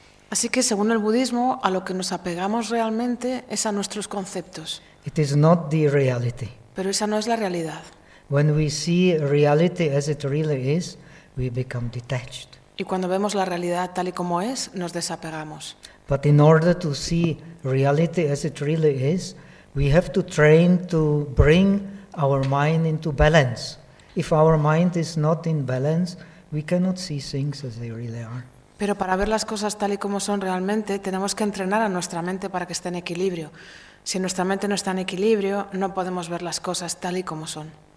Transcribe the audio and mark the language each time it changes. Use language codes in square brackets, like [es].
[es] Así que según el budismo, a lo que nos apegamos realmente es a nuestros conceptos. [en] It is not the reality. [es] Pero esa no es la realidad. [en] When we see reality as it really is, we become detached. [es] Y cuando vemos la realidad tal y como es, nos desapegamos. [en] But in order to see reality as it really is, we have to train to bring our mind into balance. If our mind is not in balance, we cannot see things as they really are. [es] Pero para ver las cosas tal y como son realmente, tenemos que entrenar a nuestra mente para que esté en equilibrio. Si nuestra mente no está en equilibrio, no podemos ver las cosas tal y como son.